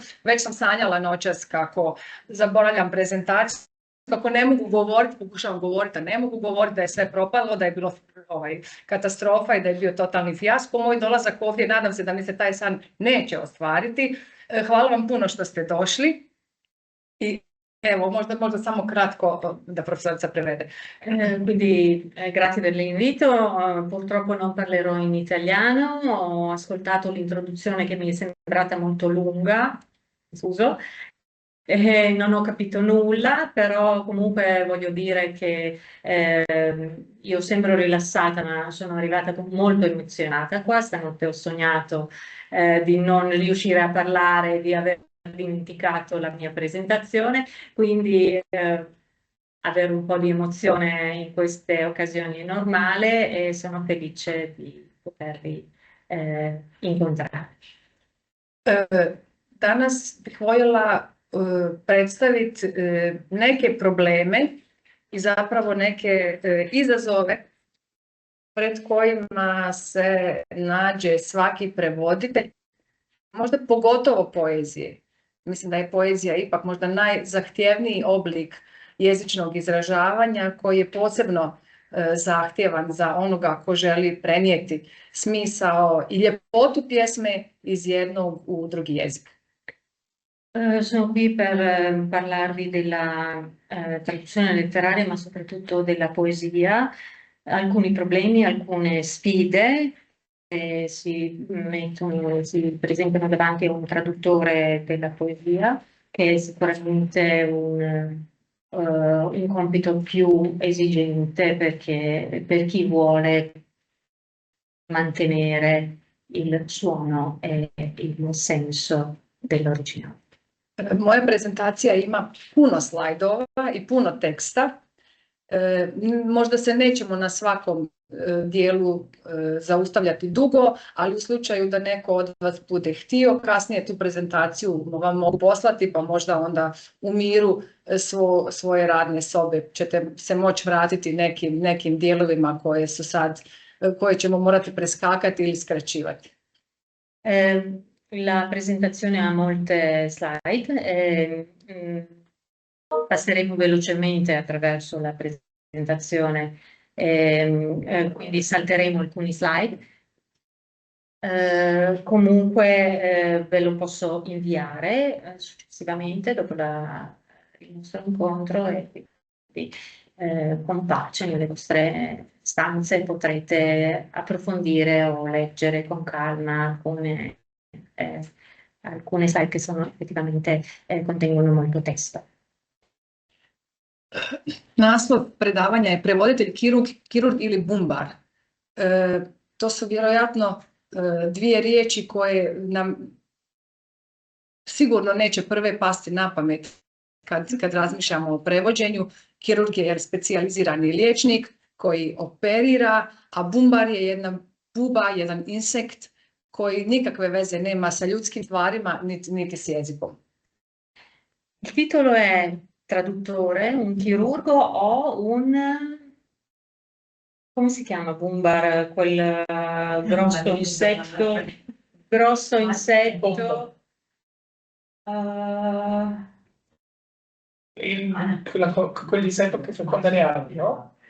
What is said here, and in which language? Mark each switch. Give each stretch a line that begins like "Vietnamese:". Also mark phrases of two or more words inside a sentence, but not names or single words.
Croatian: Već sam sanjala noćas kako zaboravljam prezentaciju, kako ne mogu govoriti, pokušavam govoriti, a ne mogu govoriti, da je sve propalo, da je bilo katastrofa i da je bio totalni fijasko. Moj dolazak ovdje, nadam se da mi se taj san neće ostvariti. Hvala vam puno što ste došli. I evo, možda samo kratko da profesorica prevede.
Italian: Quindi grazie per l'invito, purtroppo non parlerò in italiano, ho ascoltato l'introduzione che mi è sembrata molto lunga, scuso. Non ho capito nulla, però comunque voglio dire che io sembro rilassata, ma sono arrivata molto emozionata qua. Stanotte ho sognato di non riuscire a parlare, di aver dimenticato la mia presentazione, quindi avere un po' di emozione in queste occasioni è normale e sono felice di potervi incontrare.
Croatian: Danas bih voljela predstaviti neke probleme i zapravo neke izazove pred kojima se nađe svaki prevoditelj, možda pogotovo poezije. Mislim da je poezija ipak možda najzahtjevniji oblik jezičnog izražavanja koji je posebno zahtjevan za onoga ko želi prenijeti smisao i ljepotu pjesme iz jednog u drugi jezik.
Italian: Sono qui per parlarvi della traduzione letteraria, ma soprattutto della poesia, alcuni problemi, alcune sfide che si presentano davanti a un traduttore della poesia, che è sicuramente un compito più esigente perché per chi vuole mantenere il suono e il senso dell'originale.
Croatian: Moja prezentacija ima puno slajdova i puno teksta. Možda se nećemo na svakom dijelu zaustavljati dugo, ali u slučaju da neko od vas bude htio, kasnije tu prezentaciju vam mogu poslati, pa možda onda u miru svoje radne sobe ćete se moći vratiti nekim dijelovima koje ćemo morati preskakati ili skraćivati.
Italian: La presentazione ha molte slide, passeremo velocemente attraverso la presentazione, quindi salteremo alcuni slide. Comunque ve lo posso inviare successivamente dopo il nostro incontro e quindi con pace nelle vostre stanze potrete approfondire o leggere con calma alcune slide che sono effettivamente contengono molto testo.
Croatian: Naslov predavanja je prevoditelj kirurg ili bumbar. To su vjerojatno dvije riječi koje nam sigurno neće prve pasti na pamet kad razmišljamo o prevođenju. Kirurg je specijalizirani liječnik koji operira, a bumbar je jedna buba, jedan insekt koji nikakve veze nema sa ljudskim stvarima niti s jezikom.
Italian: Il titolo è traduttore, un chirurgo o come si chiama bumbar, quel grosso insetto, quell'insetto che feconda le api, no?